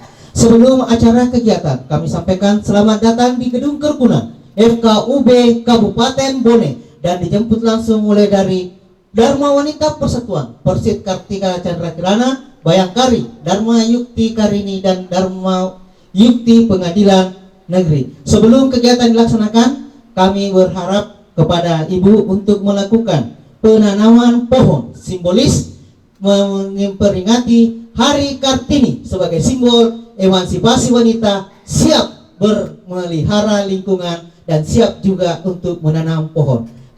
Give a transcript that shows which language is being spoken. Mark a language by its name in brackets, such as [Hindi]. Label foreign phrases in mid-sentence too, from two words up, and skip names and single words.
[Indonesian] Sebelum acara kegiatan, kami sampaikan selamat datang di Gedung Kerkunan FKUB Kabupaten Bone, dan dijemput langsung mulai dari Dharma Wanita Persatuan, Persit Kartika Chandra Kirana, Bayangkari, Dharma Yukti Karini, dan Dharma Yukti Pengadilan Negeri. Sebelum kegiatan dilaksanakan, kami berharap kepada Ibu untuk melakukan penanaman pohon simbolis memperingati Hari Kartini sebagai simbol emansipasi wanita, siap bermelihara lingkungan dan siap juga untuk menanam pohon.